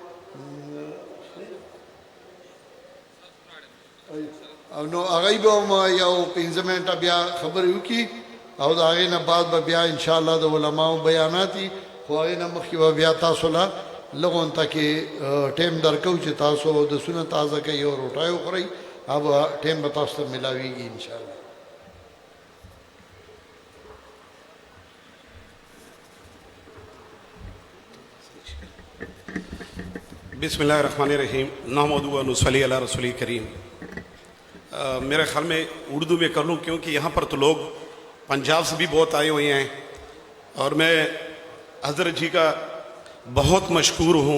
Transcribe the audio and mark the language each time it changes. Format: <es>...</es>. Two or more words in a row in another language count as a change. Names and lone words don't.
<ps>او نو هغه به هم یو 15 منټه بیا خبرې وکړي او د هغې نه بعد به بیا انشاءالله د علماو بیانات وي، خو هغې نه مخکې به بیا تاسو له لږ غونته کې ټایم درکوو چې تاسو دسونه تازه کوئ او روټۍ وخورئ، هغه به ټایم به تاسو ته میلاویږي انشاءالله۔</ps> <ar>بسم اللہ الرحمن الرحیم، نحمدہ و نصلی علی رسول کریم۔</ar> <ur>میرے خیال میں اردو میں کر لوں کیونکہ یہاں پر تو لوگ پنجاب سے بھی بہت آئے ہوئے ہیں اور میں حضرت جی کا بہت مشکور ہوں۔</ur>